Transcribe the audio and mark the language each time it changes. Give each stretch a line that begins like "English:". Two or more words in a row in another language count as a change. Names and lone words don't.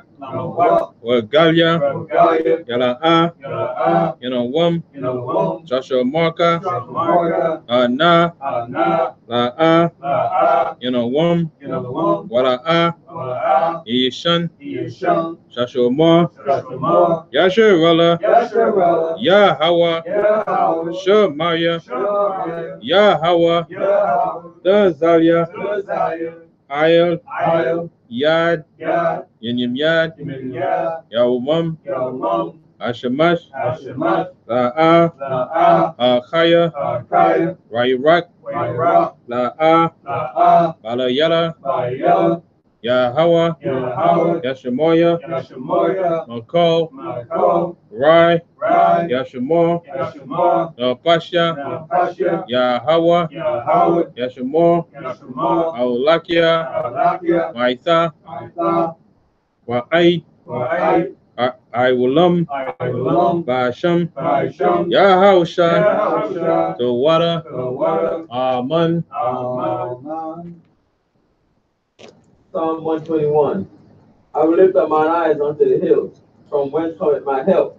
English: Wagalia, Yala'a, Yanawam, Joshua Marka, Na, La'a, Yanawam, Wala'a, Yishan, Joshua Mar, Yasharala, Yahweh, Shemaya, Yahweh, Dazalia, Ayel, Yad, Yenyim Yad, Yawamam, Ashamash, La'a, Chaya, Rayrak, La'a, Balayala, Yahweh, Yashamoya, Makol, Rai, Yashamor, Napasha, Yahweh, Yashamor, Aulakia, Maitha, Wa'ai, I will Basham, Yahushua, the water, Amen. Psalm 121. I will lift up mine eyes unto the hills, from whence cometh my help.